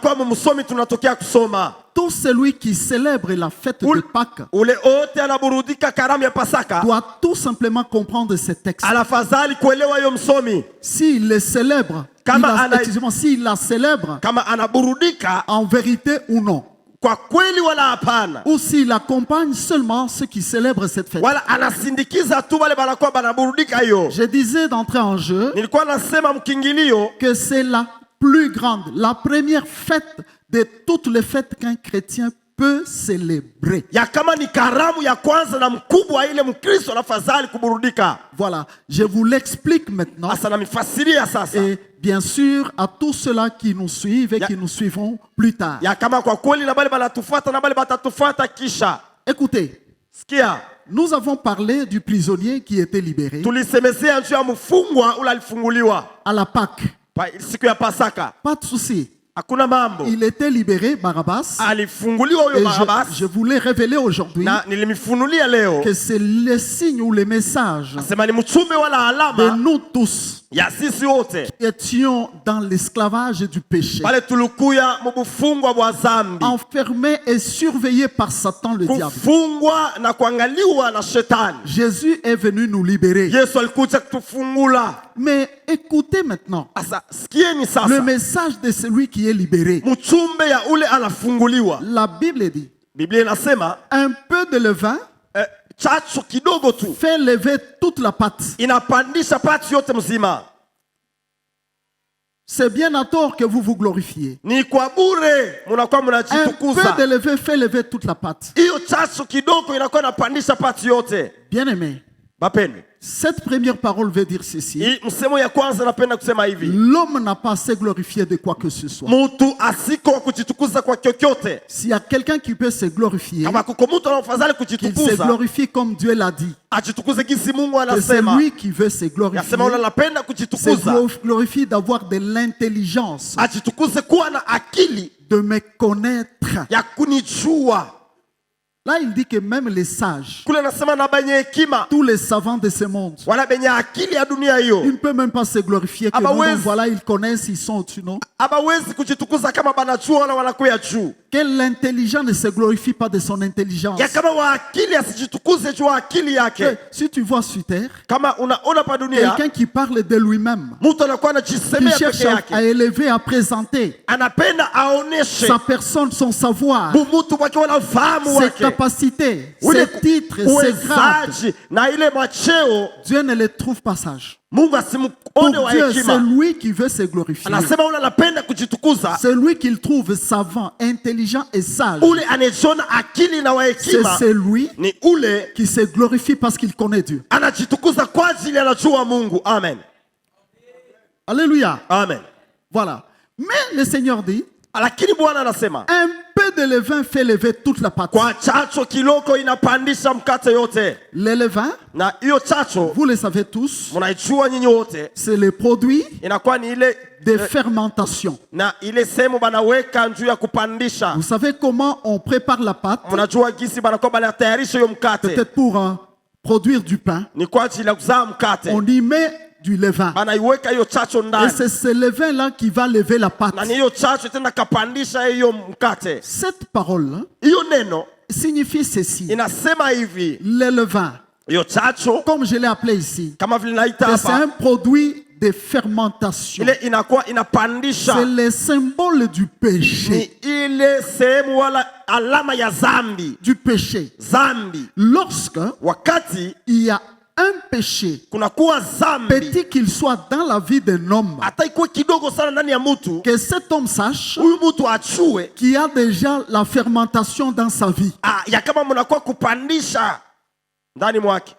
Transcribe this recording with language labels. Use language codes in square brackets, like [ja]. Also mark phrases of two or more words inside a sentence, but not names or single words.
[fr] Tout celui qui célèbre la fête de Pâques doit tout simplement comprendre ce texte. S'il le célèbre, s'il la célèbre en vérité ou non. [sw] kwa kweli wala hapana, [fr] ou s'il accompagne seulement ceux qui célèbrent cette fête. [sw] wala anasindikiza tu wale banakuwa banaburudika hiyo. [fr] Je disais d'entrer en jeu [sw] Nilikuwa nasema mkingilio [fr] que c'est la plus grande, la première fête de toutes les fêtes qu'un chrétien peut célébrer. [sw] ya kama ni karamu ya kwanza na mkubwa ile mkristo anafadhali kuburudika. [fr] Voilà, je vous l'explique maintenant. [sw] Asa namifasiria sasa. [fr] Et bien sûr, à tous ceux-là qui nous suivent et qui nous suivront plus tard. [sw] Ya kama kwa kweli na bale banatufuata na bale batatufuata kisha. [fr] Écoutez, [sw] Sikia. [fr] nous avons parlé du prisonnier qui était libéré [sw] Tulisemezea juu ya mfungwa ule alifunguliwa [fr] à la Pâque. [sw] siku ya Pasaka. [fr] Pas de souci. [sw] Hakuna mambo. [fr] Il était libéré, Barabbas. [sw] Alifunguliwa huyo [fr] Et Barabas. je voulais révéler aujourd'hui [sw] Na nilimifunulia leo. [fr] que c'est le signe ou le message [sw] Asema ni mchumbe wala [fr] de [sw] alama [fr] nous tous [sw] ya sisi wote. [fr] qui étions dans l'esclavage du péché, [sw] Pale tulikuya mubufungwa bwa zambi. [fr] enfermés et surveillés par Satan le diable. [sw] Kufungwa na kuangaliwa na shetani. [fr] Jésus est venu nous libérer. [sw] Yesu alikuja kutufungula. [fr] Mais écoutez maintenant [sw] Asa sikieni [fr] le [sw] sasa. [fr] message de celui qui est libéré. [sw] Mchumbe ya ule anafunguliwa. [fr] La Bible dit, [sw] Biblia inasema [fr] un peu de levain [sw] chachu kidogo tu [fr] fait lever toute la pâte. [sw] inapandisha pati yote mzima. [fr] C'est bien à tort que vous vous glorifiez. [sw] Ni kwa bure munakuwa [fr] Un [sw] mnajitukuza. [fr] peu de levain fait lever toute la pâte. [sw] Hiyo chachu kidogo inakuwa inapandisha pati yote. [fr] Bien aimé, [sw] Bapende. [fr] cette première parole veut dire ceci. [sw] Hii msemo ya kwanza napenda kusema hivi. [fr] L'homme n'a pas à se glorifier de quoi que ce soit. [sw] Mtu asiko wa kujitukuza kwa kyokyote. [fr] S'il y a quelqu'un qui peut se glorifier, [sw] Kama kuko mtu anaofadhali [fr] qu'il se [sw] kujitukuza, [fr] glorifie comme Dieu l'a dit. [sw] ajitukuze gisi Mungu [fr] Que c'est [sw] anasema. [fr] lui qui veut se glorifier. [sw] Yasema ule anapenda [fr] Se [sw] kujitukuza. [fr] glorifie d'avoir de l'intelligence, [sw] Ajitukuze kuwa na akili [fr] de me connaître. [sw] ya kunijua. [fr] Là, il dit que même les sages, [sw] Kule anasema na benye hekima, [fr] tous les savants de ce monde, [sw] wala benye akili ya dunia [fr] ils [sw] hiyo. [fr] ne peuvent même pas se glorifier que Ah bah non, ouais. donc voilà, ils connaissent, ils sont au-dessus, non? [sw] Hawawezi kujitukuza kama banajua wala wanakuya juu. [fr] Que l'intelligent ne se glorifie pas de son intelligence. [sw] Ya kama wa akili asijitukuze juu ya akili [fr] Que [sw] yake. [fr] si tu vois sur terre, [sw] Kama unaona pa dunia, [fr] quelqu'un qui parle de lui-même, [sw] mtu anakuwa [fr] qui [sw] anajisemea [fr] cherche [sw] peke [fr] à [sw] yake. [fr] élever, à présenter [sw] Anapenda aoneshe [fr] sa personne, son savoir, [sw] mtu wake wala ufahamu [fr] ses [sw] wake. [fr] capacités, [sw] Ule [fr] ses titres, ses grades. [sw] uwezaji na ile macheo, [fr] Dieu ne les trouve pas sages. [sw] Mungu [fr] Pour [sw] asimuone wa [fr] Dieu, c'est [sw] hekima. [fr] lui qui veut se glorifier. [sw] Anasema ule anapenda kujitukuza, [fr] C'est lui qu'il trouve savant, intelligent et sage. [sw] ule anajiona akili na wa [fr] C'est [sw] hekima [fr] celui [sw] ni ule [fr] qui se glorifie parce qu'il connaît Dieu. [sw] anajitukuza kwa ajili anajua Mungu. [fr] Amen. Alléluia. Amen. Voilà. Mais le Seigneur dit, [sw] Lakini Bwana anasema [fr] un peu de levain fait lever toute la pâte. [sw] kwa chacho kiloko inapandisha mkate yote. [fr] Le levain, [sw] Na hiyo chacho [fr] vous le savez tous, [sw] mnaijua nyinyi wote, [fr] c'est le produit [sw] inakuwa ni ile [fr] de fermentation. [sw] na ile sehemu banaweka juu ya kupandisha. [fr] Vous savez comment on prépare la pâte? [sw] Mnajua gisi banakuwa banatayarisha hiyo mkate, [fr] Peut-être pour produire du pain. [sw] ni kwa ajili ya kuzaa mkate. [fr] On y met du levain. [sw] Banaiweka hiyo chacho [fr] Et [sw] ndani, [fr] c'est ce levain-là qui va lever la pâte. [sw] na ni hiyo chacho tena kapandisha hiyo mkate. [fr] Cette parole-là [sw] Hiyo neno [fr] signifie ceci. [sw] inasema hivi, [fr] Le levain, [sw] hiyo chacho [fr] comme je l'ai appelé ici, [sw] kama vile naita [fr] que c'est un [sw] hapa, [fr] produit de fermentation. [sw] ile inakuwa inapandisha, [fr] C'est le symbole du [sw] ni [fr] péché. [sw] ile sehemu wala alama ya zambi. [fr] Du péché. [sw] Zambi, [fr] Lorsque [sw] wakati [fr] il y a un péché, [sw] kunakuwa zambi, [fr] petit qu'il soit dans la vie d'un homme, [sw] hata ikuwe kidogo sana ndani ya mtu, [fr] que cet homme sache [sw] huyu mtu achue [fr] qu'il y a déjà la fermentation dans sa vie. [sw] ya kama mnakuwa kupandisha ndani mwake,